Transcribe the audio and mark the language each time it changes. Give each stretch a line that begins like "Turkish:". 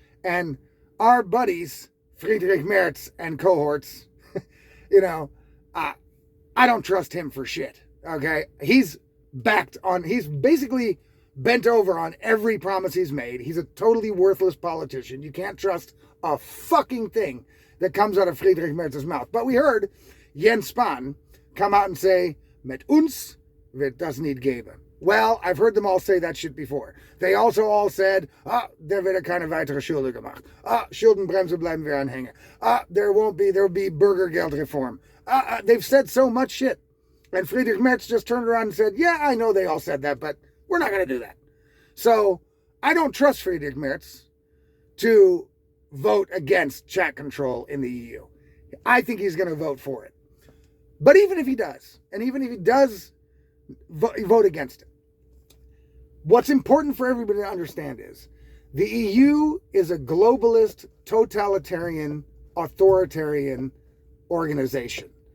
English: And our buddies, Friedrich Merz and cohorts, you know, I don't trust him for shit, okay? He's basically bent over on every promise he's made. He's a totally worthless politician. You can't trust a fucking thing that comes out of Friedrich Merz's mouth. But we heard Jens Spahn come out and say,
German: mit uns wird das nicht geben.
English: Well, I've heard them all say that shit before. They also all said, there
German: wird keine weitere Schulden gemacht. Schuldenbremse bleiben wir anhängen.
English: There will be Bürgergeld reform. They've said so much shit. And Friedrich Merz just turned around and said, yeah, I know they all said that, but we're not going to do that. So I don't trust Friedrich Merz to vote against chat control in the EU. I think he's going to vote for it. But even if he does, and even if he does vote against it, what's important for everybody to understand is the EU is a globalist, totalitarian, authoritarian organization.